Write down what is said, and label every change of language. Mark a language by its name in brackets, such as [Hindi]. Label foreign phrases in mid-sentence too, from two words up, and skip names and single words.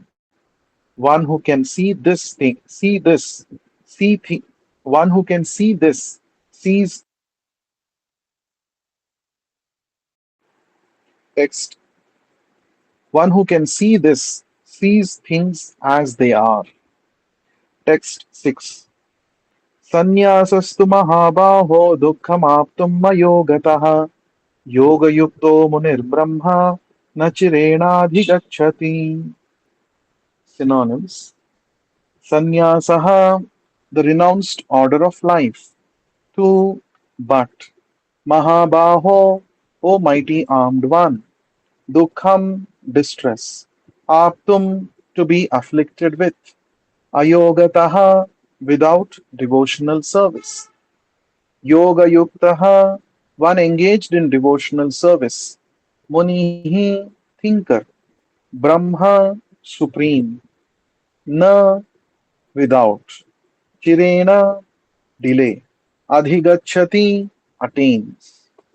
[English] One who can see this thing, see this, see thi- one who can see this, sees text. One who can see this sees things as they are. Text 6. [Sanskrit] Sannyasasthu mahabaho dukkhamaptum mayo gatah yogayukto munirbrahma nachirenadhigacchati. [English] Synonyms. Sannyasaha, the renounced order of life. 2. But, Mahabaho, O mighty armed one, Dukkham, distress, Aptum, to be afflicted with, Ayogataha, without devotional service, [Sanskrit] Yoga Yuktaha, [English] one engaged in devotional service, Munihi, thinker, Brahma, supreme, Na, without, Chirena, delay, Adhigachati, attains.